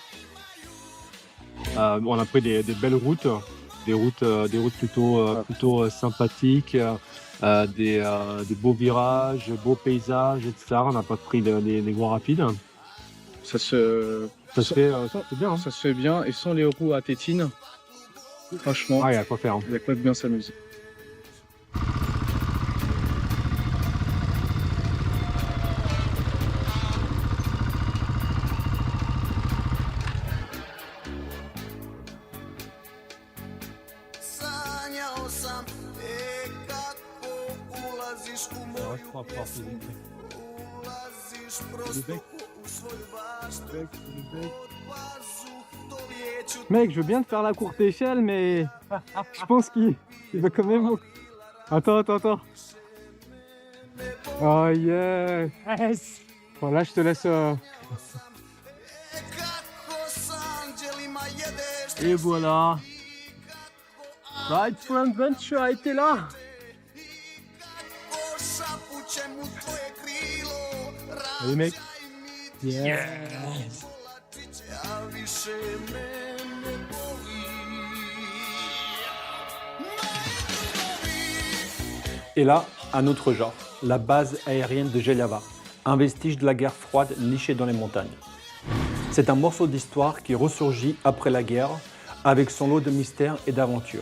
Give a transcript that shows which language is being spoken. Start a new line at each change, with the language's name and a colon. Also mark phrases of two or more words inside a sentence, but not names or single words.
French: On a pris des belles routes, des routes plutôt sympathiques, des beaux virages, beaux paysages, etc. On n'a pas pris des gros rapides. ça se C'est bien. Hein. ça se fait bien. Et sans les roues à tétine, franchement, Il y a quoi faire. Hein. il y a quoi de bien s'amuser.
Croatian: Sanjao sam, kako ulaziš u moju pjesmu, ulaziš prosto u svoju baštu, od pazuh do vijeću.
French: Mec, je veux bien te faire la courte échelle, mais je pense qu'il va quand même.
English: Attends. Oh yeah. Yes.
French: Bon, là, je te laisse.
Croatian: Kako s anđelima jedeš,
French: Et voilà. Ride for Adventure a été là.
Croatian: ko šapuće mu tvoje krilo,
French: Allez mec.
Croatian: razvlačiće, a više mene boli.
French: Et là, un autre genre, la base aérienne de Jelava, un vestige de la guerre froide niché dans les montagnes. C'est un morceau d'histoire qui ressurgit après la guerre avec son lot de mystères et d'aventures.